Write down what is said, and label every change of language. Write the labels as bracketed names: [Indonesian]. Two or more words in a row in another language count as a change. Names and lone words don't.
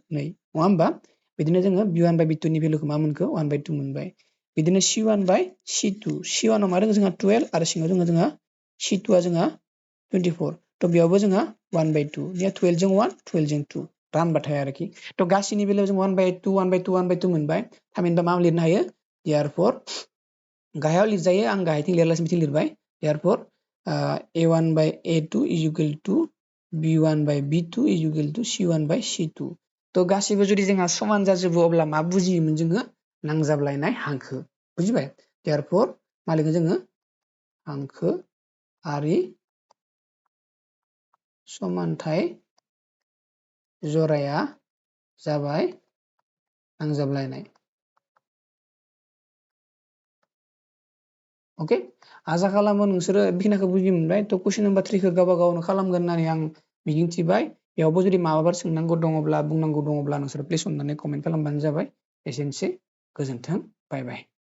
[Bodo] 2 नङा होमबा बिदिनो जोङो b1/b2 नि भेलुखौ मा मोनखो 1/2 मोनबाय बिदिनो c1/c2 c1 आव मा दङ जोंहा 12 आरो सिङाव दङ जोंहा c2 आ जोंहा 24 थ' बेयावबो जोंहा 1/2 या 12 जों 1 12 जों 2 रानबाथाय आरोखि थ' गासैनि बेलायाव जों 1/2 1/2 1/2 मोनबाय थामहिनबा मा लिरनो हायो therefore गाहायाव लिरजायो आं गाहायथिं लिरालासिनो बिथिं लिरबाय [English] therefore a1/a2 is equal to b1/b2 is equal to c1/c2 [Bodo] थ' गासैबो जुदि जोंहा समान जाजोबो अब्ला मा बुजियोमोन जोङो नांजाबलायनाय हांखो बुजिबाय therefore मा लिरगोन जोङो हांखोआरि समानथाय जराया जाबाय नांजाबलायनाय अके आसा खालामो नोंसोरो बेखिनिखौ बुजि मोनबाय थ' [English] question number [Bodo] 3 खौ गावबा गावनो खालामगोन होननानै आं मिजिंथिबाय बेयावबो जुदि माबाफोर सोंनांगौ दङब्ला बुंनांगौ दङब्ला नोंसोरो प्लिज अननानै कमेन्ट खालामबानो जाबाय एसेनोसै गोजोन्थों बाय बाय